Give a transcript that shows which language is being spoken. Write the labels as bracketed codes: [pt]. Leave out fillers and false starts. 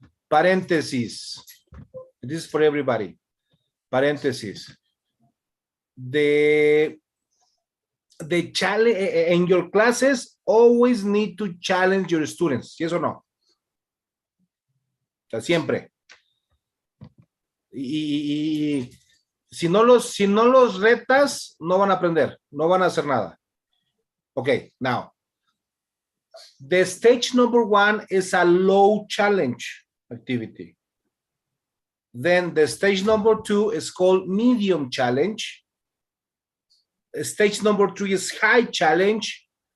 [en] Parentheses. This is for everybody. Parentheses. The challenge in your classes always need to challenge your students. Yes or no? [es] O sea, siempre. Y si no los retas, no van a aprender, no van a hacer nada. [en] Okay, now, the stage number 1 is a low challenge activity. Then the stage number 2 is called medium challenge. Stage number 3 is high challenge.